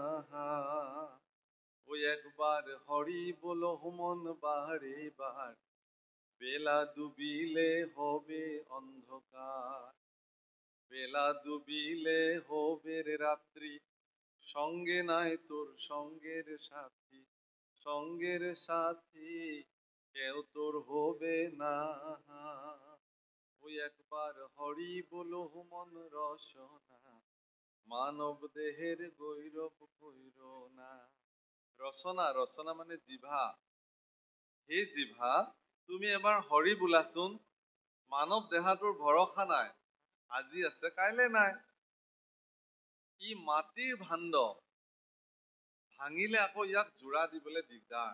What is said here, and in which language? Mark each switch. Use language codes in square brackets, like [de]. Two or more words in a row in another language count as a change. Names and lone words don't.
[bn] ওই একবার হরি বলো মন বারে বার, বেলা ডুবিলে হবে অন্ধকার, বেলা ডুবিলে হবে রাত্রি, সঙ্গে নাই তোর সঙ্গের সাথী, সঙ্গের সাথী কেউ তোর হবে না। ওই একবার হরি বলো মন রসনা, মানব দেহের গৈরব কৈরনা। [as] রচনা, রচনা মানে জিভা। সেই জিভা তুমি এবাৰ হৰি বোলাচোন। মানৱ দেহাটোৰ ভৰসা নাই, আজি আছে কাইলে নাই। ই মাটিৰ ভাণ্ড, ভাঙিলে আকৌ ইয়াক জোৰা দিবলৈ দিগদাৰ।